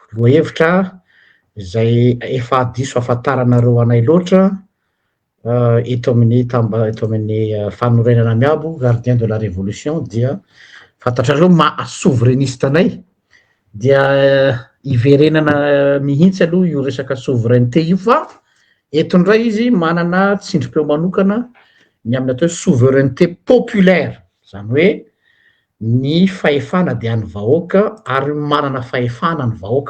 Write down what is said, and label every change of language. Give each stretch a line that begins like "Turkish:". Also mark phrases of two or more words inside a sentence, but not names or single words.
Malagasy: loahevitra zay efa diso afantaranareo anay loatra eto amin'ny eto amin'ny fanorenana miabo
French: gardien de la révolution
Malagasy: dia fantatrareo souverainiste anay dia iverenana mihitsy aloha io resaka souveraineté io fa eto ndray izy manana tsindrim-peo manokana ny amin'ny atao
French: souveraineté populaire
Malagasy: zany hoe ny fahefana dia ny vahoaka ary manana fahefana ny vahoaka.